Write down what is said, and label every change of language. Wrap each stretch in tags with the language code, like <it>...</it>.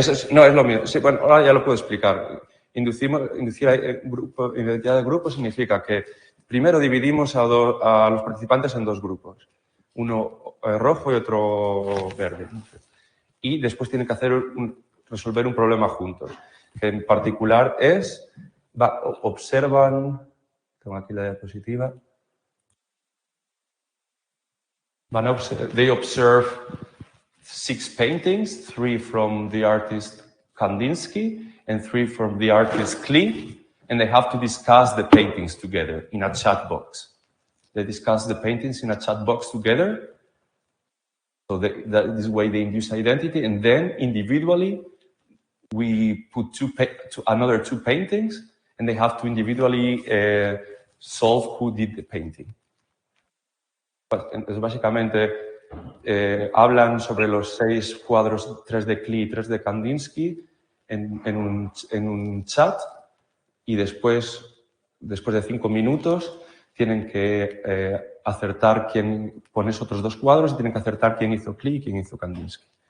<es>No, es lo mismo. Sí, bueno, ahora ya lo puedo explicar. Inducir identidad de grupo significa que primero dividimos a los participantes en dos grupos. Uno rojo y otro verde. Y después tienen que resolver un problema juntos. Que en particular observan... Tengo aquí la diapositiva.</es> <en>They observe 6 paintings, 3 from the artist Kandinsky and 3 from the artist Klee, and they have to discuss the paintings together in a chat box. They discuss the paintings in a chat box together. So this way they induce identity, and then individually we put another 2 paintings, and they have to individually solve who did the painting.</en> <es>Entonces, básicamente, hablan sobre los 6 cuadros, 3 de Klee y 3 de Kandinsky, en un chat, y después de 5 minutos tienen que acertar quién pone esos otros 2 cuadros y tienen que acertar quién hizo Klee y quién hizo Kandinsky.</es>